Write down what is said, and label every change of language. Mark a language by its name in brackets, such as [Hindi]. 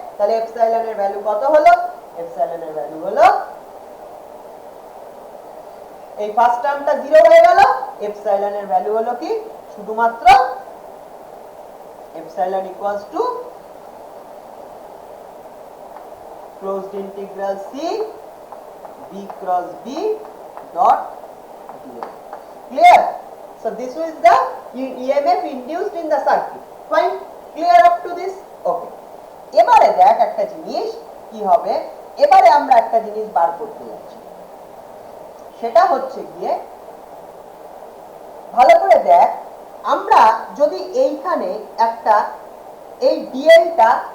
[Bangla] তাহলে এপসাইলন এর ভ্যালু কত হলো, এপসাইলন এর ভ্যালু হলো, এই ফার্স্ট টার্মটা জিরো হয়ে গেল, এপসাইলন এর ভ্যালু হলো কি, শুধুমাত্র [English] epsilon equals to closed integral c b cross b dot dl, clear. So this is the EMF induced in the circuit, fine, clear up to this, okay. [Bangla] এবারে দেখ একটা জিনিস কি হবে, এবারে আমরা একটা জিনিস বার করতে যাচ্ছি, সেটা হচ্ছে গিয়ে ভালো করে দেখ, আমরা যদি এইখানে একটা এই ডিএলটা,